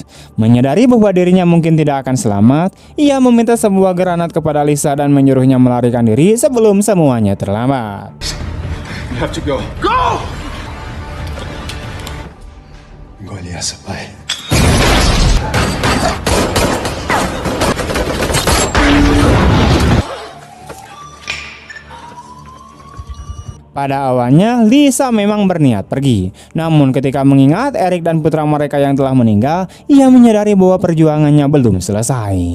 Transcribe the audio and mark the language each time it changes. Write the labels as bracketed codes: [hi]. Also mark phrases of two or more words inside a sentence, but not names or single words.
[id] Menyadari bahwa dirinya mungkin tidak akan selamat, ia meminta sebuah granat kepada Lisa dan menyuruhnya melarikan diri sebelum semuanya terlambat. [en] You have to go. Go! [pt] Engole essa, pai. [id] Pada awalnya, Lisa memang berniat pergi. Namun ketika mengingat Eric dan putra mereka yang telah meninggal, ia menyadari bahwa perjuangannya belum selesai.